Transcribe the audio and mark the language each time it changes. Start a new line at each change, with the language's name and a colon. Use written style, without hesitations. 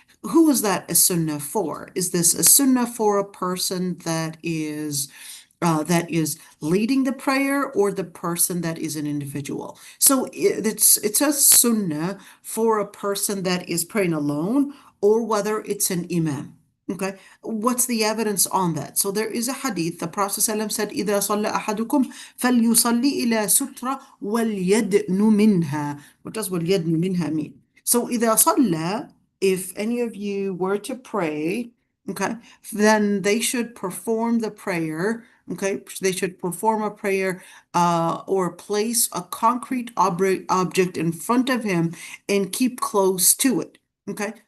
English: Who was that a sunnah for? Is this a sunnah for a person that is leading the prayer, or the person that is an individual? So it's a sunnah for a person that is praying alone, or whether it's an imam. Okay, what's the evidence on that? So there is a hadith. The Prophet ﷺ said,
Arabic: إِذَا صَلَّى أَحَدُكُمْ فَلْيُصَلِّ إِلَى سُتْرَةٍ وَلْيَدْنُ مِنْهَا.
English: What does
Arabic: وَلْيَدْنُ مِنْهَا
English: mean? So
Arabic: إِذَا صَلَّى,
English: if any of you were to pray, okay, then they should perform the prayer. Okay, they should perform a prayer or place a concrete object in front of him and keep close to it. Okay,